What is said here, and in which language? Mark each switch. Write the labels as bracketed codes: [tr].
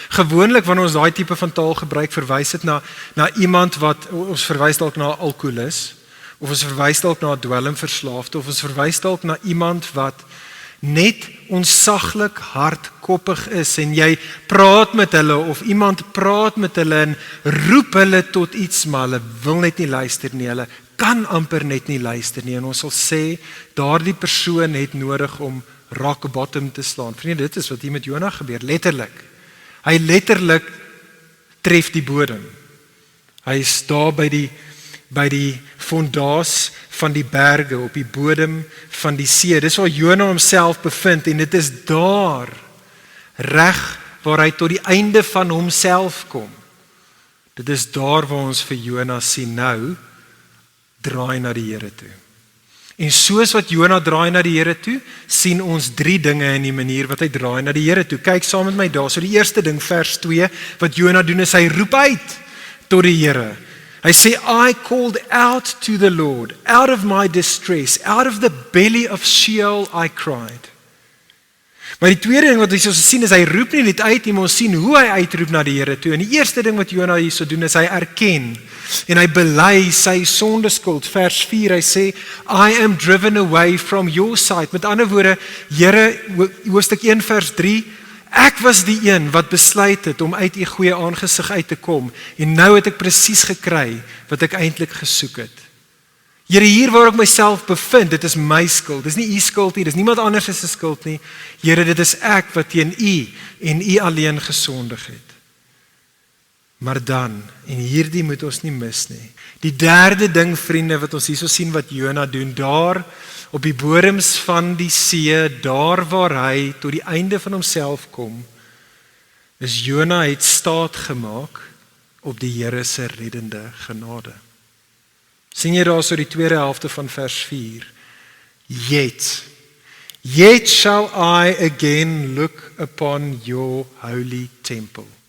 [af] Gewoonlik, wanneer ons daai tipe van taal gebruik, verwys dit na iemand wat, ons verwys dalk na 'n alkoholus, of ons verwys dalk na 'n dwelmverslaafde, of ons verwys dalk na iemand wat net onsaglik hardkoppig is, en jy praat met hulle, of iemand praat met hulle, en roep hulle tot iets, maar hulle wil net nie luister nie, hulle kan amper net nie luister nie, en ons sal sê, daardie persoon het nodig om [en] rock bottom [af] te slaan. Vriende, dit is wat hier met Jona gebeur, letterlik. Hy letterlik tref die bodem. Hy is daar by die fondaas van die berge, op die bodem van die see. Dis waar Jona homself bevind, en dit is daar, reg waar hy tot die einde van homself kom. Dit is daar waar ons vir Jona sien nou, draai na die Here toe. En soos wat Jona draai na die Here toe, sien ons 3 dinge in die manier wat hy draai na die Here toe. Kyk saam met my daar. So die eerste ding, vers 2, wat Jona doen is hy roep uit tot die Here. Hy sê, [en] I called out to the Lord, out of my distress, out of the belly of Sheol I cried. [af] Maar die tweede ding wat ons sien is, hy roep nie net uit nie, maar ons sien hoe hy uitroep na die Here toe. En die eerste ding wat Jona hierso doen is, hy erken, en hy bely sy sondeskuld. Vers 4, hy sê, [en] I am driven away from your sight. [af] Met ander woorde, Here, hoofstuk 1 vers 3, ek was die een wat besluit het om uit u goeie aangesig uit te kom, en nou het ek presies gekry wat ek eintlik gesoek het. Here, hier waar ek myself bevind, dit is my skuld, dit is nie u skuld nie, dit is niemand anders se skuld nie. Here, dit is ek wat teen u en u alleen gesondig het. Maar dan, en hierdie moet ons nie mis nie, die derde ding, vriende, wat ons hierso sien wat Jona doen, daar op die bodems van die see, daar waar hy tot die einde van homself kom, is Jona het staat gemaak op die Here se reddende genade. Sien jy daar so die tweede helfte van vers 4? [en] Yet shall I again look upon your holy temple.